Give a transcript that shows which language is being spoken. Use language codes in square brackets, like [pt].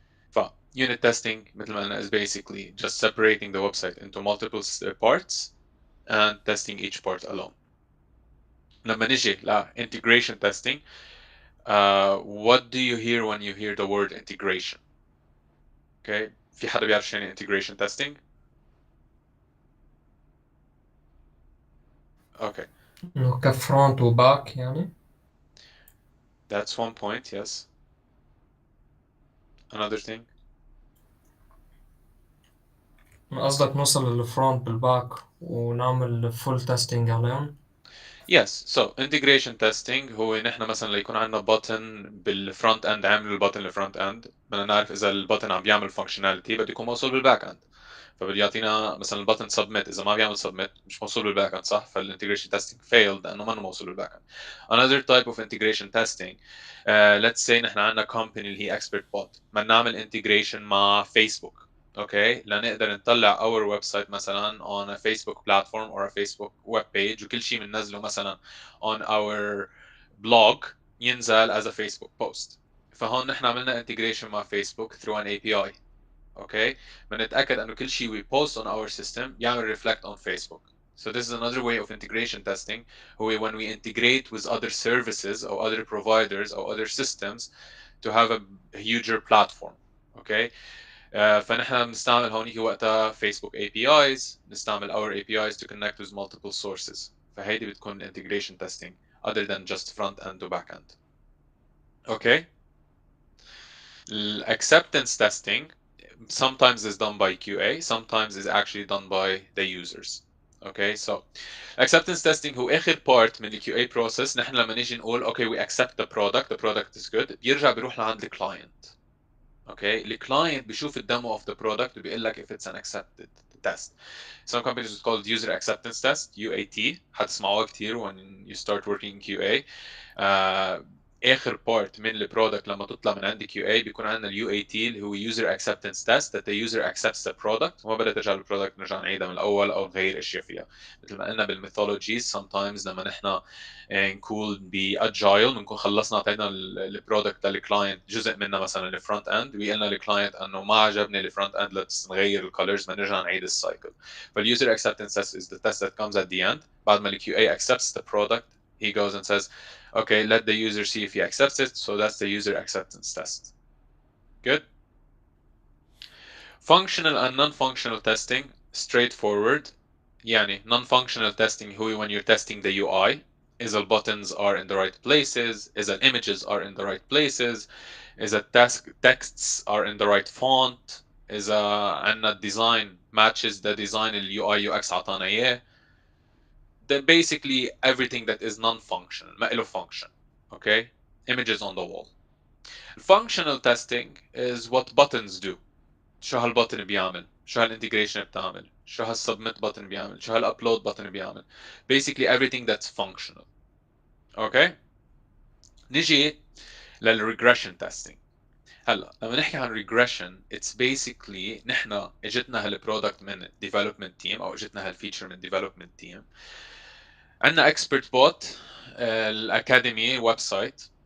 [en] ف unit testing [ar] مثل ما قلنا [en] is basically just separating the website into multiple parts and testing each part alone. [ar] لما نجي ل [en] integration testing, what do you hear when you hear the word integration? [ar] Okay, في حدا بيعرف شو يعني integration testing? [en] Okay, [ar] إنه كفرونت وباك يعني. [en] that's one point. Yes. Another thing. [ar] قصدك نوصل للفرونت بالباك ونعمل فول تيستينج عليهم. [en] Yes, so [ar] integration testing هو نحن مثلا ليكون عندنا button بالفرونت اند عامل البutton الفرونت اند بدنا نعرف اذا البutton عم بيعمل functionality بده يكون موصول بالباك اند. فبده يعطينا مثلا البutton submit, اذا ما بيعمل submit مش موصول بالباك اند صح, فالintegration testing failed لانه ما موصول بالباك اند. [en] Another type of integration testing, let's say نحن عندنا company اللي هي expert bot [ar] بدنا نعمل [en] integration مع Facebook. Okay, [ar] لنقدر نطلع [en] our website مثلا on a Facebook platform or a Facebook web page [ar] وكل شيء بننزله مثلا [en] on our blog ينزل as a Facebook post. [ar] فهون نحن عملنا integration مع فيسبوك [en] through an API. Okay, [ar] بنتاكد انه كل شيء [en] we post on our system يعمل reflect on Facebook. So this is another way of integration testing, when we integrate with other services or other providers or other systems to have a huger platform. Okay, [ar] فنحن بنستعمل هونيك وقتها [en] Facebook APIs, نستعمل our APIs to connect with multiple sources. [ar] فهيدي بتكون [en] integration testing other than just front end to back end. Okay, acceptance testing sometimes is done by QA, sometimes is actually done by the users. Okay, so acceptance testing هو آخر part من ال QA process. [ar] نحن لما نيجي نقول [en] okay we accept the product is good, [ar] بيرجع بيروح لعند الكلاينت. [en] Okay, الكلاينت بيشوف الدemo of the product [ar] وبيقول لك [en] if it's an accepted test. Some companies would call it user acceptance test UAT, [ar] حتسمعوها كتير [en] when you start working in QA. [ar] اخر بارت من البرودكت لما تطلع من عند QA بيكون عندنا اليو اي تي اللي هو user acceptance test, [en] that the user accepts the product [ar] وما بدها ترجع للبرودكت نرجع نعيدها من الاول او نغير اشياء فيها. مثل ما قلنا بالميثولوجيز sometimes لما نحن نكون باجايل بنكون خلصنا اعطينا البرودكت للكلاينت جزء منها مثلا الفرونت اند وقلنا للكلاينت انه ما عجبني الفرونت اند let's نغير الكولرز ما نرجع نعيد السايكل. [en] فالuser acceptance test is the test that comes at the end [ar] بعد ما ال [en] QA accepts the product. He goes and says okay, let the user see if he accepts it. So that's the user acceptance test. Good. Functional and non-functional testing, straightforward. يعني non-functional testing هو when you're testing the UI. إذا buttons are in the right places, إذا images are in the right places, إذا texts are in the right font, إذا عندنا design matches the design [ar] ال UI UX عطانا إياه. [en] Then basically everything that is non-functional ما له function. Okay, images on the wall. Functional testing is what buttons do. [ar] شو هالبutton بيعمل, شو هالintegration بتعمل، شو هالsubmit button بيعمل، شو هالupload button بيعمل. [en] basically everything that's functional. اوكي. [ar] نيجي للregression testing. هلا لما نحكي عن regression [en] it's basically [ar] نحن اجتنا هالبرودكت من development team او اجتنا هالفيتشر من development team. عندنا expert bot الاكاديمي ويب سايت.